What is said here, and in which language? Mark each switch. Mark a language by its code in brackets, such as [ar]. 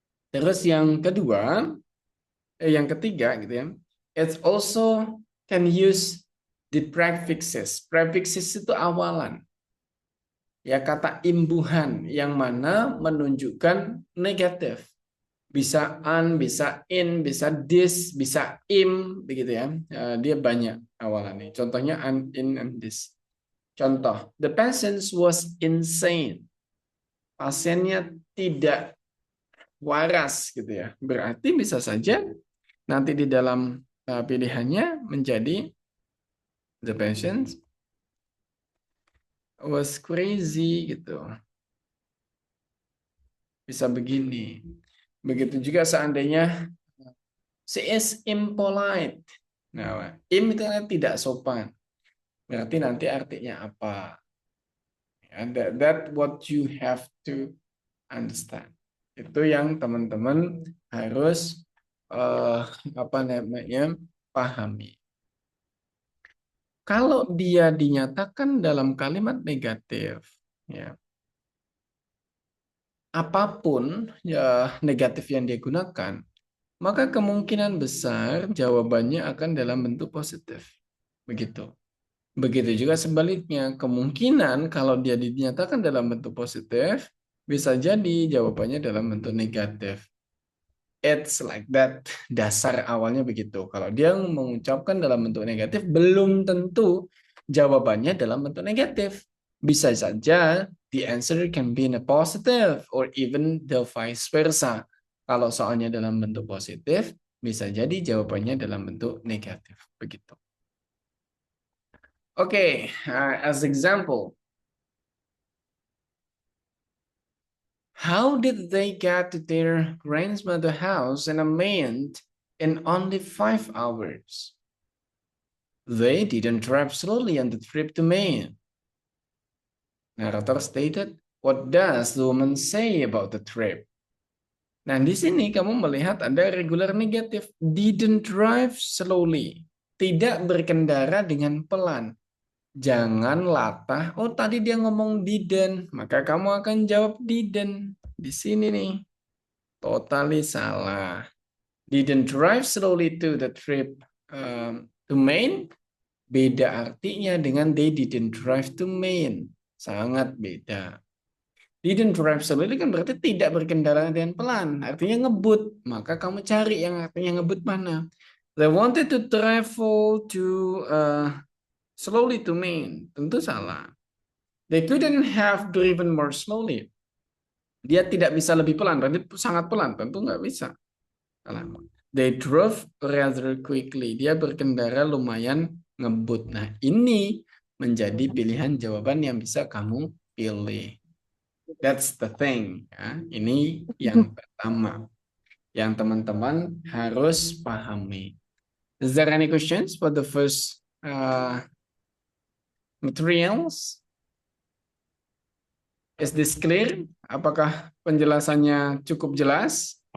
[id] Terus yang ketiga gitu ya. [en] It's also can use the prefixes. [id] Prefixes itu awalan. Ya kata imbuhan yang mana menunjukkan negatif. Bisa an, bisa in, bisa this, bisa im, begitu ya. Dia banyak awalannya. [en] Contohnya an, in, and this. Contoh, the patient was insane. [id] Pasiennya tidak waras gitu ya. Berarti bisa saja nanti di dalam pilihannya menjadi [en] the patient was crazy [id] gitu. Bisa begini. Begitu juga seandainya [en] she is impolite. [id] Nah, im itu kan tidak sopan. Berarti nanti artinya apa? [en] That what you have to understand. [id] Itu yang teman-teman harus apa namanya pahami. Kalau dia dinyatakan dalam kalimat negatif, ya, apapun ya negatif yang dia gunakan, maka kemungkinan besar jawabannya akan dalam bentuk positif. Begitu. Begitu juga sebaliknya, kemungkinan kalau dia dinyatakan dalam bentuk positif, bisa jadi jawabannya dalam bentuk negatif. [en] It's like that. [id] Dasar awalnya begitu. Kalau dia mengucapkan dalam bentuk negatif, belum tentu jawabannya dalam bentuk negatif. Bisa saja [en] the answer can be in a positive or even the vice versa. [id] Kalau soalnya dalam bentuk positif, bisa jadi jawabannya dalam bentuk negatif. Begitu. [en] Oke, as example, how did they get to their grandmother's house in a month in only 5 hours? They didn't drive slowly on the trip to Maine. Narrator stated, what does the woman say about the trip? [id] Nah, di sini kamu melihat ada regular negatif. [en] Didn't drive slowly. [id] Tidak berkendara dengan pelan. Jangan latah. Oh, tadi dia ngomong didn't. Maka kamu akan jawab didn't. Di sini nih. [en] Totally salah. Didn't drive slowly to the trip to Maine. [id] Beda artinya dengan [en] they didn't drive to Maine. [id] Sangat beda. [en] Didn't drive slowly [id] kan berarti tidak berkendara dengan pelan. Artinya ngebut. Maka kamu cari yang artinya ngebut mana. [en] They wanted to travel to slowly to Maine. [id] Tentu salah. [en] They couldn't have driven more slowly. [id] Dia tidak bisa lebih pelan. Berarti sangat pelan. Tentu nggak bisa. Salah. [en] They drove rather quickly. [id] Dia berkendara lumayan ngebut. Nah, ini menjadi pilihan jawaban yang bisa kamu pilih. [en] That's the thing. [id] Ya. Ini yang pertama yang teman-teman harus pahami. [en] Is there any questions for the first materials? Is this clear? [id] Apakah penjelasannya cukup jelas?